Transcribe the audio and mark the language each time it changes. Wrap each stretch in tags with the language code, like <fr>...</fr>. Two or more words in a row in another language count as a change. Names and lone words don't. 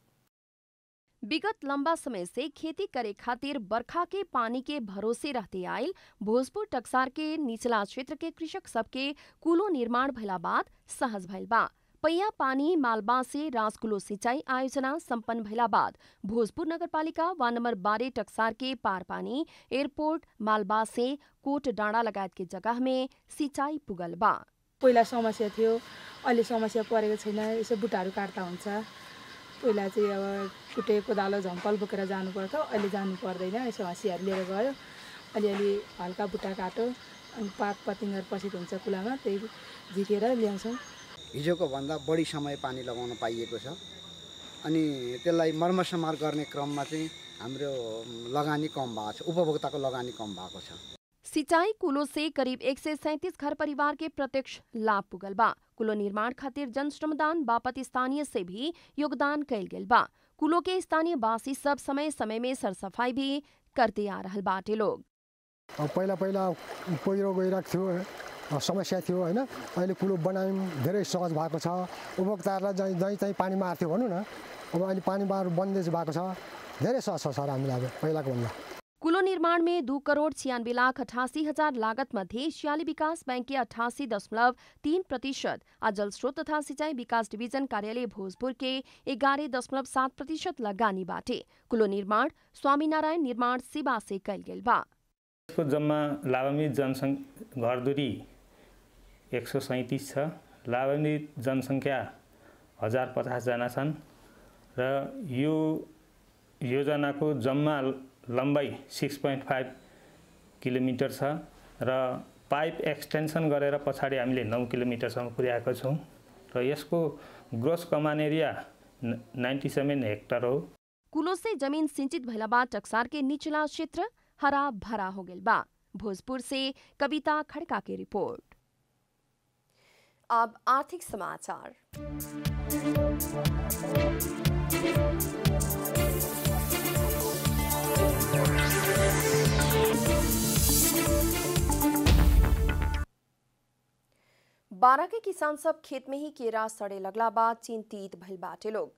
<bho>विगत लंबा समय से खेती करे खातिर बरखा के पानी के भरोसे रहते आयल भोजपुर टक्सार के निचला क्षेत्र के कृषक सबके कुलो निर्माण भइला बाद सहज भइल बा। पैया पानी मालबा से राजकुलो सिंचाई आयोजना संपन्न भइला बाद भोजपुर नगरपालिका वार्ड नंबर 12 टक्सार के पार पानी एयरपोर्ट मालबा से कोट डाँडा लगायत के जगह में सिंचाई पुगल बा।</bho> <ne>पहिला समस्या थियो, अहिले समस्या परेको छैन। यसो बुट्टाहरू काट्दा हुन्छ। पहिला चाहिँ अब कुटे कोदालो झम्पल बोकेर जानु पर्थ्यो, अहिले जानु पर्दैन। यसो हँसियाहरू लिएर गयो, अलिअलि हल्का बुट्टा काट्यो अनि पात पतिङहरू पछि हुन्छ कुलामा, त्यही झिकेर ल्याउँछौँ। हिजोको भन्दा बढी समय पानी लगाउन पाइएको छ अनि त्यसलाई मर्मसमार गर्ने क्रममा चाहिँ हाम्रो लगानी कम भएको छ, उपभोक्ताको लगानी कम भएको छ।</ne> <bho>सिंचाई कुलो से करीब 137 घर परिवार के प्रत्यक्ष लाभ पुगल बा। कुलो निर्माण खातिर जन श्रमदान बापत स्थानीय से भी योगदान कैल गेल बा। कुलो के स्थानीय वासी सब समय समय में सरसफाई भी करते आ रहल बाटे लोग।</bho> <ne>पहिला पहिरो गइरहेको थियो, समस्या थियो हैन। अहिले कुलो बनायौँ, धेरै सहज भएको छ। उपभोक्ताहरूलाई जहीँ चाहिँ पानी मार्थ्यो भनौँ न, अब अहिले पानी मार बन्देज भएको छ, धेरै सहज छ सर हामीलाई अब पहिलाको भन्दा।</ne> <bho>कुलो निर्माण में 2,96,88,000 लागत मध्ये एशियाली विकास बैंक के 88.3% आ जल स्रोत तथा सिंचाई विकास डिवीजन कार्यालय भोजपुर के 11.7% लगानी बाटे। कुलो निर्माण स्वामीनारायण निर्माण सेवा से कैल गेल बा।</bho> <ne>यसको जम्मा लाभान्वित जनसङ्ख्या घरधुरी 137 छ। लाभान्वित जनसङ्ख्या 1050 जना छन् र यो योजनाको जम्मा लम्बाइ 6.5 किलोमिटर छ र</ne> <en>pipe extension</en> <ne>गरेर पछाडि हामीले 9 किलोमिटरसम्म पुर्याएको छौँ र यसको</ne> <en>gross command area</en> <ne>97 हेक्टर हो।</ne> <bho>कुलो से जमीन सिंचित भइला बाद टक्सार के निचला क्षेत्र हरा भरा हो गया बा। भोजपुर से कविता खड़का की रिपोर्ट। अब आर्थिक समाचार। बारा के किसान सब खेत में ही केरा सड़े लगला बाद चिंतित भइल बाटे लोग।</bho>